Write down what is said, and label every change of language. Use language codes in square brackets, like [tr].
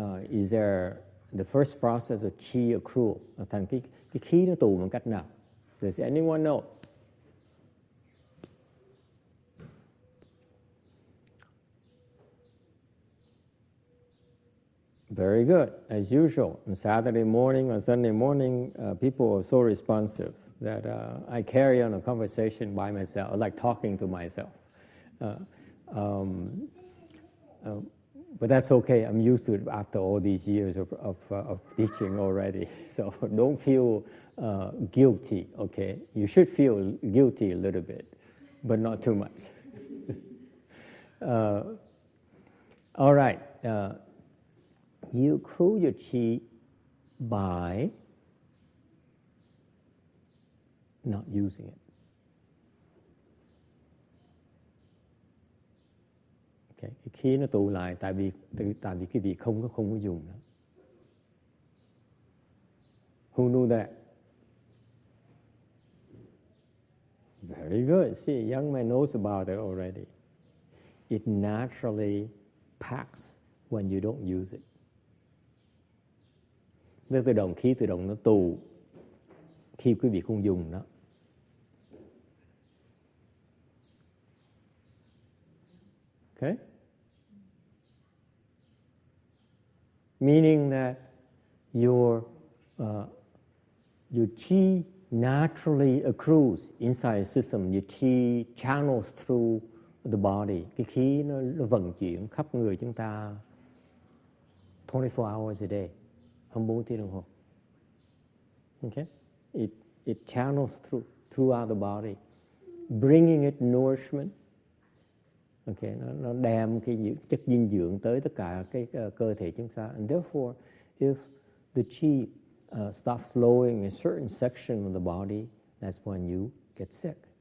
[en] Is there the first process of chi accrual? [vi] Thành cái khí nó tụ bằng cách nào? [en] Does anyone know? Very good. As usual, on Saturday morning or Sunday morning, people are so responsive that I carry on a conversation by myself, like talking to myself. But that's okay. I'm used to it after all these years of teaching already. So don't feel guilty, okay? You should feel guilty a little bit, but not too much. All right. You accrue your chi by not using it. Okay. [vi] Cái khí nó tụ lại tại vì cái vị không có dùng nó. [en] Who knew that? Very good. See, a young man knows about it already. It naturally packs when you don't use it. [vi] Nước tự động, khí tự động nó tù khi quý vị không dùng nó. [en] Okay? Meaning that your chi naturally accrues inside the system. Your chi channels through the body. [vi] Cái khí nó vận chuyển khắp người chúng ta [en] 24 hours a day. [vi] 24 tiếng đồng hồ. Okay? [en] It channels throughout the body, bringing it nourishment. [vi] Okay, nó đem cái chất dinh dưỡng tới tất cả cái cơ thể chúng ta. [en] And therefore, if the chi stops flowing in a certain section of the body, that's when you get sick.